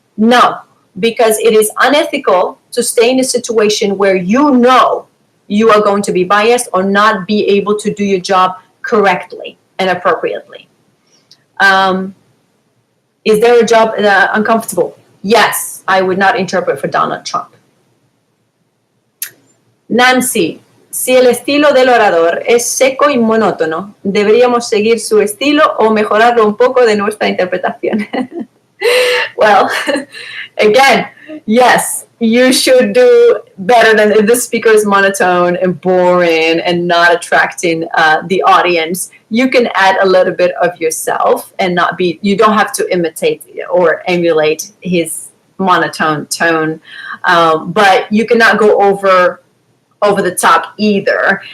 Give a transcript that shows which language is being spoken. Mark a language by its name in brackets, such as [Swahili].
[English] No, because it is unethical to stay in a situation where you know you are going to be biased or not be able to do your job correctly and appropriately. Is there a job uncomfortable? Yes, I would not interpret for Donald Trump. [Spanish] Nancy, si el estilo del orador es seco y monótono, ¿deberíamos seguir su estilo o mejorarlo un poco de nuestra interpretación? [English] Well, again, yes, you should do better than if the speaker is monotone and boring and not attracting the audience. You can add a little bit of yourself and not be, you don't have to imitate or emulate his monotone tone, but you cannot go over the top either.